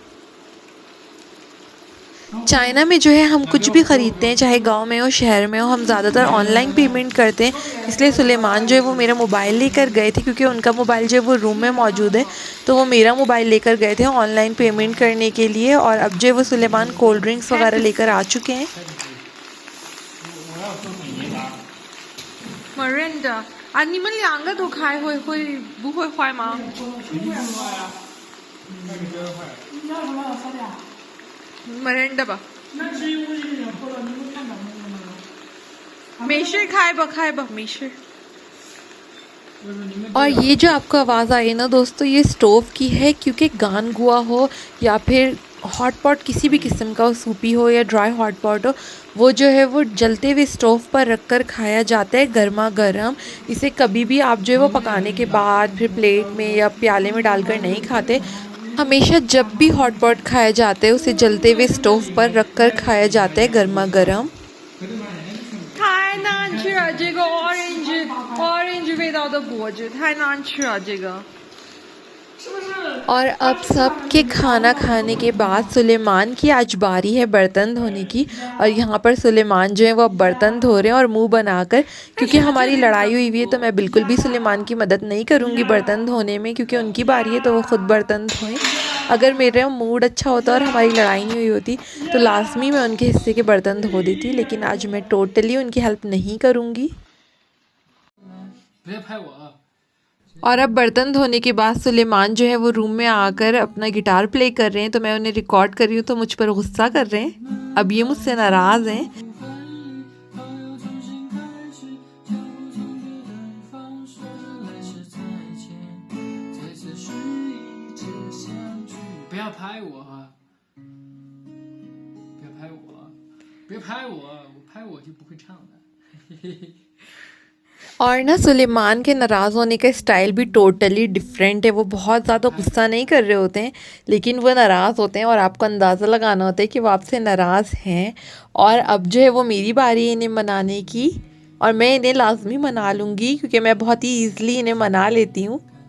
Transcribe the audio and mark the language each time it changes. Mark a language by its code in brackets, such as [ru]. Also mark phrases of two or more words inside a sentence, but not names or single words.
[hi] चाइना में जो है हम कुछ भी ख़रीदते हैं, चाहे गांव में हो शहर में हो, हम ज़्यादातर [en] online payment [hi] करते हैं। इसलिए सुलेमान जो है वो मेरा मोबाइल लेकर गए थे, क्योंकि उनका मोबाइल जो है वो रूम में मौजूद है, तो वो मेरा मोबाइल लेकर गए थे [en] online payment [hi] करने के लिए। और अब जो है वो सुलेमान [en] cold drinks [hi] वगैरह लेकर आ चुके हैं। [zh] Miranda 啊，你们两个都开不会坏吗？Miranda 吧，没事开吧，没事。 [hi] और ये जो आपको आवाज़ आई ना दोस्तों, ये स्टोव की है, क्योंकि गान गुआ हो या फिर [en] hot pot [hi] किसी भी किस्म का हो, सूपी हो या [en] dry hot pot [hi] हो, वो जो है वो जलते हुए स्टोव पर रख कर खाया जाता है गर्मा गर्म। इसे कभी भी आप जो है वो पकाने के बाद फिर प्लेट में या प्याले में डालकर नहीं खाते। हमेशा जब भी [en] hot pot [hi] खाया जाता है उसे जलते हुए स्टोव पर रख कर खाया जाता है गर्मा गर्म। [zh] 太难吃了，这个 orange 味道的果汁太难吃了，这个。 [hi] और अब सब के खाना खाने के बाद सुलेमान की आज बारी है बर्तन धोने की। और यहाँ पर सुलेमान जो है वो अब बर्तन धो रहे हैं और मुंह बनाकर, क्योंकि हमारी लड़ाई हुई है तो मैं बिल्कुल भी सुलेमान की मदद नहीं करूँगी बर्तन धोने में, क्योंकि उनकी बारी है तो वो ख़ुद बर्तन धोएं। अगर मेरा मूड अच्छा होता और हमारी लड़ाई नहीं हुई होती तो लाजमी मैं उनके हिस्से के बर्तन धो देती, लेकिन आज मैं टोटली उनकी हेल्प नहीं करूँगी। और अब बर्तन धोने के बाद सुलेमान जो है वो रूम में आकर अपना [en] guitar play [hi] कर रहे हैं, तो मैं उन्हें रिकॉर्ड कर रही हूँ तो मुझ पर गुस्सा कर रहे हैं। अब ये मुझसे नाराज़ हैं। [zh] 别拍我，我拍我就不会唱的。 [hi] और ना सुलेमान के नाराज़ होने का स्टाइल भी [en] totally different [hi] है। वो बहुत ज़्यादा गुस्सा नहीं कर रहे होते हैं, लेकिन वो नाराज़ होते हैं और आपको अंदाज़ा लगाना होता है कि वो आपसे नाराज़ हैं। और अब जो है वो मेरी बारी है इन्हें मनाने की, और मैं इन्हें लाजमी मना लूँगी, क्योंकि मैं बहुत ही ईज़िली इन्हें मना लेती हूँ।